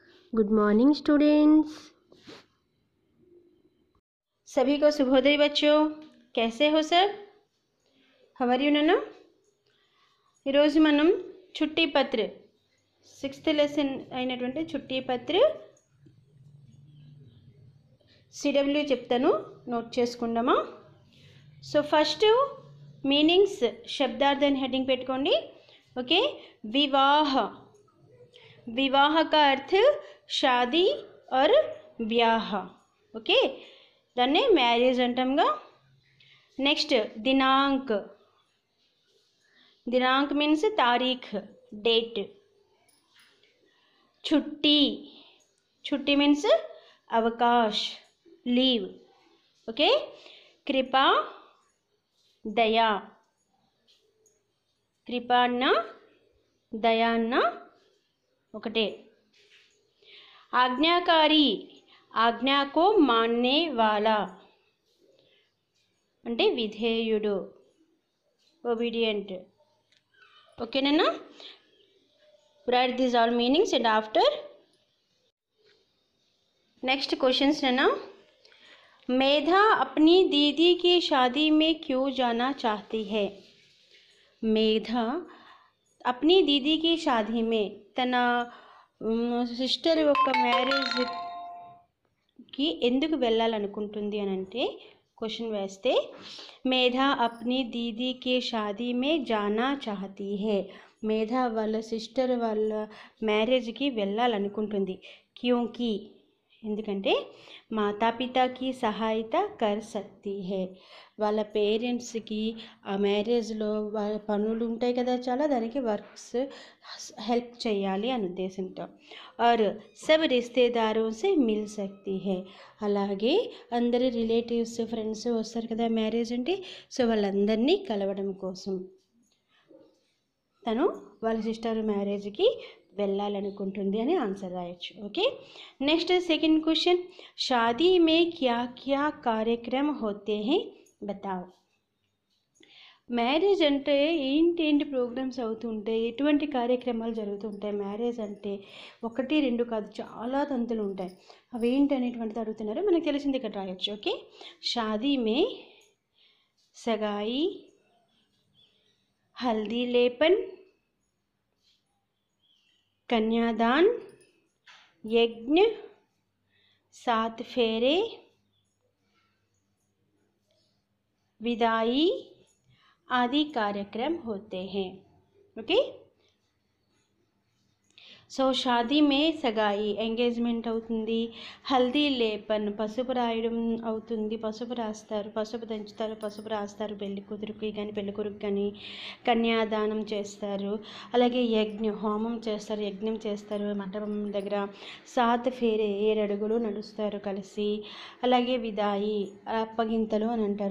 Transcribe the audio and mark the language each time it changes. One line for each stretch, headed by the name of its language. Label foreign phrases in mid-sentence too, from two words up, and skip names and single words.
English: Good morning students.
Hindi: सभी को शुभोदय बच्चों। कैसे हो सब?
English: How are you नन्ना?
Telugu: ఈరోజు మనం చుట్టి పత్ర 6th లెసన్ అయినటువంటి చుట్టి పత్ర సిడబ్ల్యూ చెప్తాను, నోట్ చేసుకుందామా.
English: so first meanings
Telugu: శబ్దార్థం హెడ్డింగ్ పెట్టుకోండి. ఓకే. వివాహ,
Hindi: विवाह का अर्थ शादी और ब्याह.
Telugu: ఓకే, దాన్నే మ్యారేజ్ అంటాముగా.
Hindi: नेक्स्ट दिनांक, दिनांक मीन्स तारीख, डेट. छुट्टी, छुट्टी मीन्स अवकाश, लीव. ओके. कृपा, दया.
Telugu: కృపా అన్నా దయా అన్నా ఒకటే. ఆజ్ఞాకారి,
Hindi: आज्ञा को मानने वाला
Telugu: అంటే విధేయుడు, ఒబీడియంట్.
English: ఓకేనా? write these all meanings and after next questions
Hindi: है ना. मेधा अपनी दीदी की शादी में क्यों जाना चाहती है? मेधा अपनी दीदी की शादी में
Telugu: తన సిస్టర్ యొక్క మ్యారేజ్కి ఎందుకు వెళ్ళాలనుకుంటుంది అని అంటే క్వశ్చన్ వేస్తే
Hindi: मेधा अपनी दीदी की शादी में जाना चाहती है.
Telugu: మేధా వాళ్ళ సిస్టర్ వాళ్ళ మ్యారేజ్కి వెళ్ళాలనుకుంటుంది.
Hindi: క్యూంకి ఎందుకంటే माता-पिता की सहायता कर सकती है.
Telugu: వాళ్ళ పేరెంట్స్కి ఆ మ్యారేజ్లో వాళ్ళ పనులు ఉంటాయి కదా చాలా, దానికి వర్క్స్ హెల్ప్ చేయాలి అని ఉద్దేశంతో.
Hindi: और सब रिश्तेदारों से मिल सकती है.
Telugu: అలాగే అందరి రిలేటివ్స్ ఫ్రెండ్స్ వస్తారు కదా మ్యారేజ్ అంటే, సో వాళ్ళందరినీ కలవడం కోసం తను వాళ్ళ సిస్టర్ మ్యారేజ్కి వెళ్ళాలనుకుంటుంది అని ఆన్సర్ రాయొచ్చు.
English: Okay. Next second question,
Hindi: शादी में क्या क्या कार्यक्रम होते हैं बताओ.
Telugu: మ్యారేజ్ అంటే ఏంటి ప్రోగ్రామ్స్ అవుతుంటాయి, ఎటువంటి కార్యక్రమాలు జరుగుతుంటాయి? మ్యారేజ్ అంటే ఒకటి రెండు కాదు, చాలా తంతులు ఉంటాయి. అవి ఏంటి అనేటువంటిది అడుగుతున్నారు. మనకు తెలిసింది ఇక్కడ రాయొచ్చు. ఓకే.
Hindi: शादी में सगाई, हल्दी लेपन, कन्यादान, यज्ञ, 7 फेरे, विदाई आदि कार्यक्रम होते हैं. ओके.
Telugu: సో
Hindi: शादी में सगाई
Telugu: ఎంగేజ్మెంట్ అవుతుంది,
Hindi: हल्दी लेपन
Telugu: పసుపు రాయడం అవుతుంది, పసుపు రాస్తారు, పసుపు దంచుతారు, పసుపు రాస్తారు పెళ్లి కూతురికి కానీ పెళ్లి కొడుకు కానీ, కన్యాదానం చేస్తారు, అలాగే హోమం చేస్తారు, యజ్ఞం చేస్తారు మంటపం దగ్గర, 7 ఫేరే 7 అడుగులు నడుస్తారు కలిసి, అలాగే విదాయి అప్పగింతలు అని అంటారు.